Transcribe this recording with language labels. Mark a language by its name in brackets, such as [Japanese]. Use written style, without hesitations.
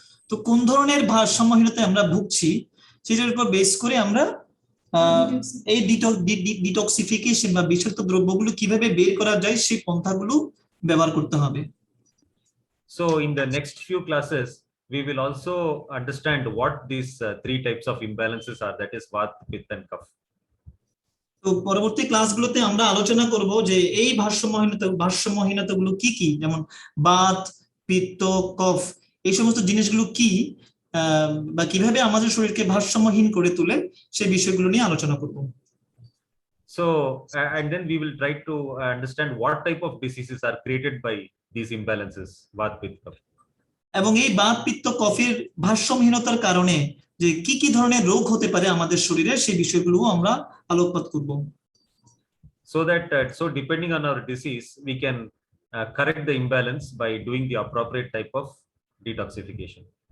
[Bangla] তো কোন ধরনের ভারসাম্যহীনতায় আমরা ভুগছি সেটার উপর বেস করে আমরা এই ডিটক্সিফিকেশন বা বিষাক্ত দ্রব্যগুলো কিভাবে বের করা যায় সেই পন্থাগুলো ব্যবহার করতে হবে। [English] So in the next few classes, we will also understand what these three types of imbalances are, that is Vata, Pitta, and Kapha. [Bangla] তো পরবর্তী ক্লাসগুলোতে আমরা আলোচনা করব যে এই ভারসাম্যহীনতাগুলো কি কি, যেমন বাত, পিত্ত, কফ, এই সমস্ত জিনিসগুলো কি বা কিভাবে আমাদের শরীরকে ভারসাম্যহীন করে তোলে সেই বিষয়গুলো নিয়ে আলোচনা করব। [English] So and then we will try to understand what type of diseases are created by these imbalances, Vata, Pitta, Kapha. [Bangla] এবং এই বাত, পিত্ত, কফের ভারসাম্যহীনতার কারণে যে কি কি ধরনের রোগ হতে পারে আমাদের শরীরে সেই বিষয়গুলো আমরা আলোকপাত করব। [English] So that so depending on our disease, we can correct the imbalance by doing the appropriate type of detoxification.